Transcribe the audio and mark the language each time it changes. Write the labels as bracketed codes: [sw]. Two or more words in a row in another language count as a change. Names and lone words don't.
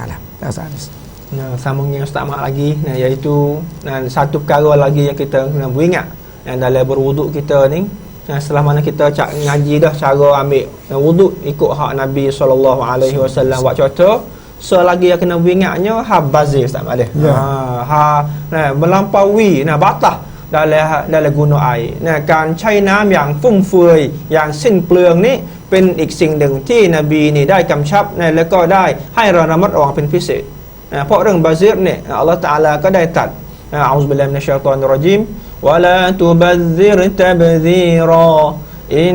[ms] Sambungnya Ustaz Mak lagi, iaitu satu perkara lagi yang kita kena beringat yang dalam berwuduk kita ni. Setelah mana kita ngaji dah cara ambil wuduk ikut hak Nabi SAW buat contoh, selagi yang kena beringatnya bazir Ustaz Mak dia. Melampaui batas dalam guna air. [th] การใช้น้ำอย่างฟุ่มเฟือยอย่างสิ้นเปลืองนี้เป็นอีกสิ่งหนึ่งที่นบีนี่ได้กำชับแล้วก็ได้ให้เราระมัดระวังเป็นพิเศษเพราะเรื่องบาซิรเนี่ย อัลลอฮฺตะอาลาก็ได้ตรัส [ar] أعوذ بالله من الشيطان الرجيم ولا تبذر تبذيرا إن